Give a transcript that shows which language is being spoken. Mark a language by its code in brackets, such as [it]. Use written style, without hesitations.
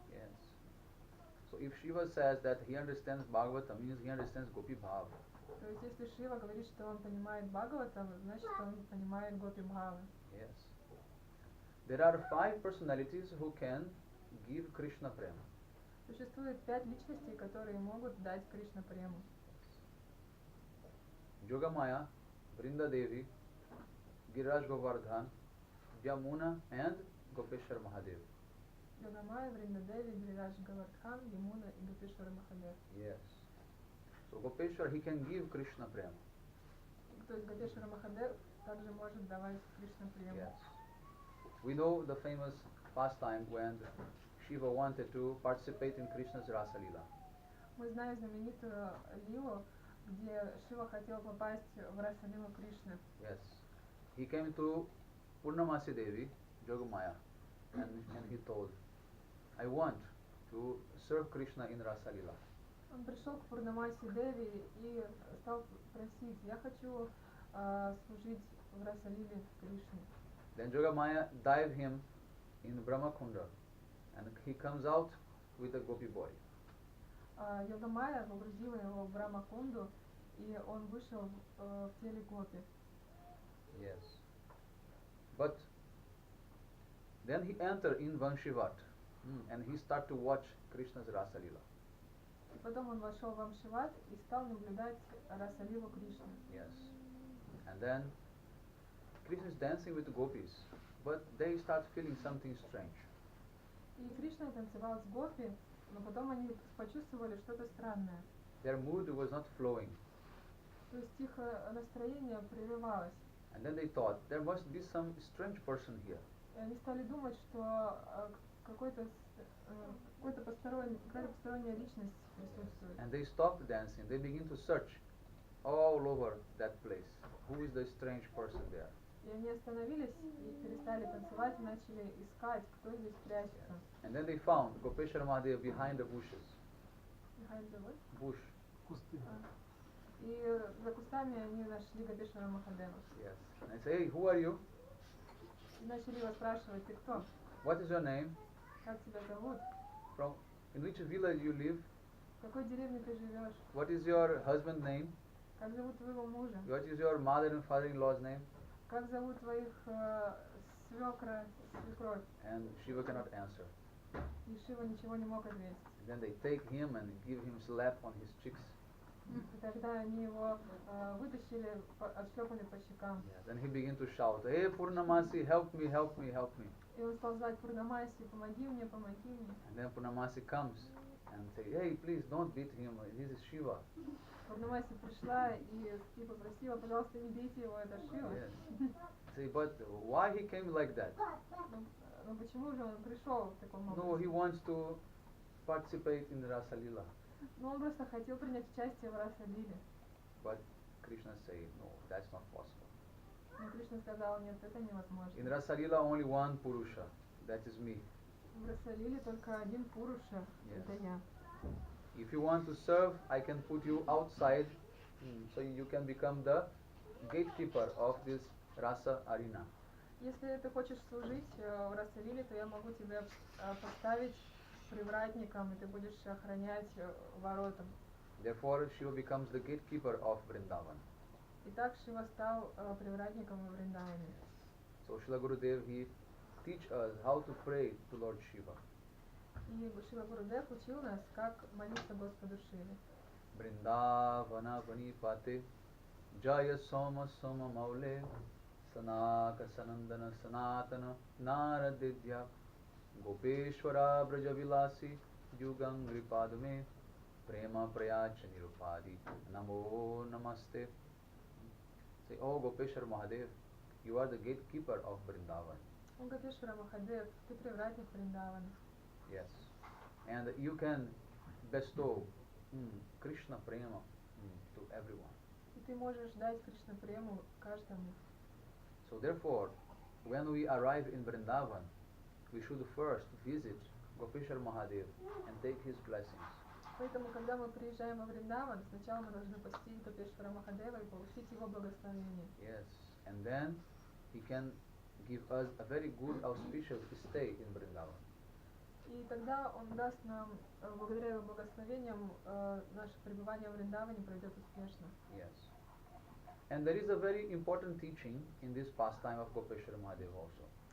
[en] Yes. So if Shiva says that he understands Bhagavatam, means he understands Gopi Bhav. [ru] То есть если Шива говорит, что он понимает Бхагаватам, значит он понимает Гопи Бхавы. [en] Yes. There are 5 personalities who can give Krishna prema. [ru] Существует 5 личностей, которые могут дать Кришна прему. [en] Yogamaya, Vrinda Devi, Giriraj Govardhan, Yamuna and Gopeshwar Mahadev. [ru] Йогамая, Вриндадеви, Гирирадж Говардхан, Ямуна и Гопешвара Махавир. [en] Yes. So Gopeshwar, he can give Krishna prema. [ru] То есть Гопешвара Махадев также может давать Кришна прему. [en] Yes. We know the famous pastime when Shiva wanted to participate in Krishna's Rasa Lila. [ru] Мы знаем знаменитую лилу, где Шива хотел попасть в Раса-лилу Кришны. [en] Yes. He came to Purnamasi Devi, Yogamaya, and he told, I want to serve Krishna in Rasa Lila. [ru] Он пришел к Пурнамаси Деви и стал просить, я хочу служить в Раса-лиле Кришне. [en] Then Yogamaya dived him in Brahma Kunda and he comes out with a gopi boy. [ru] Йогамая погрузила его в Брахма-кунду, и он вышел в теле Гопи. [en] Yes. But then he entered in Vanshivat and he started to watch Krishna's Rasa Lila. [ru] И потом он вошел в Амшиват и стал наблюдать Раса-лилу Кришны. [en] Yes. And then Krishna is dancing with the gopis, but they start feeling something strange. [ru] И Кришна танцевал с Гопи, но потом они почувствовали что-то странное. [en] Their mood was not flowing. [ru] То есть их настроение прерывалось. [en] And then they thought, there must be some strange person here. [ru] И они стали думать, что какая-то посторонняя личность присутствует. [en] And they stopped dancing. They begin to search all over that place. Who is the strange person there? [ru] И они остановились и перестали танцевать, и начали искать, кто здесь прячется. [en] And then they found Gopeshwara Mahadev behind the bushes. Behind the what? Bush. [ru] Кусты. И за кустами они нашли Гопешвара Махадева. [en] Yes. And I say, hey, who are you? [ru] И начали его спрашивать, ты кто? [en] What is your name? [ru] Как тебя зовут? [en] From in which village you live? [ru] В какой деревне ты живешь? [en] What is your husband's name? [ru] Как зовут твоего мужа? [en] What is your mother and father-in-law's name? [ru] Как зовут твоих свекра, свекровь? [en] And Shiva cannot answer. [ru] И Шива ничего не мог ответить. [en] And then they take him and give him slap on his cheeks. [ru] И тогда они его вытащили, отшлепали по щекам. [en] Yeah. Then he began to shout, hey Purnamasi, help me, help me, help me. [ru] И он стал звать Пурнамаси, помоги мне, помоги мне. [en] And then Purnamasi comes and say, hey, please don't beat him, this is Shiva. [ru] Пурнамаси пришла и попросила, пожалуйста, не бейте его, это Шива. [en] Yes. Say, but why he came like that? [ru] Но почему же он пришел в таком [en] No, [ru] образе? [en] he wants to participate in Rasa Lila. [ru] Ну, он просто хотел принять участие в Раса-лиле. [en] But Krishna said, no, that's not possible. [ru] Но Кришна сказал, нет, это невозможно. [en] In Rasa Lila only one Purusha, that is me. [ru] В Раса-лиле только один Пуруша, [en] Yes. [ru] это я. [en] If you want to serve, I can put you outside, so you can become the gatekeeper of this Rasa arena. [ru] Если ты хочешь служить в Раса-лиле, то я могу тебя поставить привратником, и ты будешь охранять ворота. [en] Therefore, Shiva becomes the gatekeeper of Vrindavan. [ru] Итак, Шива стал привратником во Вриндаване. [en] So Srila Gurudev, he teach us how to pray to Lord Shiva. [ru] И Шива Гурудев учил нас, как молиться Господу Шиве. [sa] Vrindavana vanipate jaya soma soma maule sanaka sanandana sanatana naradidya gopeshwara brajavilasi yugam gripadume prema prayacha nirupadi namo namaste. [en] Say, oh Gopeshwara Mahadev, you are the gatekeeper of Vrindavan. [ru] Он Гопешвара Махадев, ты привратник Вриндавана. [en] Yes. And you can bestow Krishna prema to everyone. [ru] И ты можешь дать Кришна прему каждому. [en] So therefore, when we arrive in Vrindavan, we should first visit Gopeshwara Mahadev and take his blessings. [ru] Поэтому, когда мы приезжаем во Вриндаван, сначала мы должны посетить Гопешвара Махадева и получить его благословение. [en] Yes. And then he can give us a very good auspicious stay in Vrindavan. [ru] И тогда он даст нам, благодаря его благословениям, наше пребывание в Вриндаване пройдет успешно. [en] Yes. And there is a very important teaching in this pastime of Gopeshwara Mahadev also.